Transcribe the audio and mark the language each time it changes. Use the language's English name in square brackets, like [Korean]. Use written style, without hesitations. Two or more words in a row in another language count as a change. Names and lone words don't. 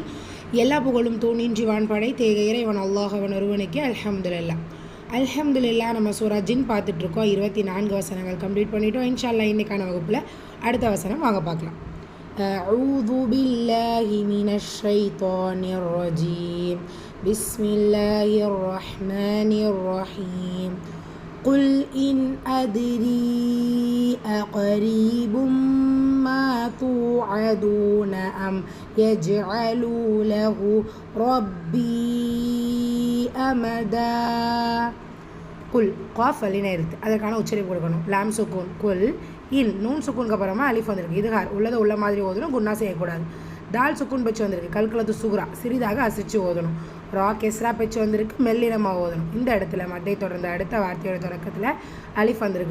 [Tamil] எல்லா புகழும் தூணின்றி வான்படை தேக இறைவன் அல்லாஹ் அவன் ஒருவனுக்கு அல்ஹம்துலில்லாஹ். நம்ம சூரா ஜின் பார்த்துட்ருக்கோம். 24 வசனங்கள் கம்ப்ளீட் பண்ணிட்டோம். [Arabic] إن شاء الله [Tamil] இன்றைக்கான வகுப்பில் அடுத்த வசனம் வாங்க பார்க்கலாம். [Arabic] أعوذ بالله من الشيطان الرجيم. بسم الله الرحمن الرحيم. قل إن أدري أقريب ما توعدون أم يجعل له ربي أمدا. [Tamil] குல் காஃப் அலினா இருக்குது, அதற்கான உச்சரிப்பு கொடுக்கணும். [Arabic] لام سكون قل. [Tamil] இன் நூன் சுக்கூனுக்கு அப்புறமா அலிஃப் வந்திருக்கு. இது ஹார் உள்ளதை உள்ள மாதிரி ஓதணும், குன்னா செய்யக்கூடாது. [Arabic] دال سكون [Tamil] பெச்சு வந்திருக்கு, [Arabic] قلقلة صغرى [Tamil] சிறிதாக அசைச்சு ஓதணும். [Arabic] راء كسرة [Tamil] பெச்சு வந்திருக்கு, மெல்லினமாக ஓதணும். இந்த இடத்துல மத்தை தொடர்ந்து அடுத்த வார்த்தையோட தொடக்கத்தில் அலிஃப் வந்திருக்கு.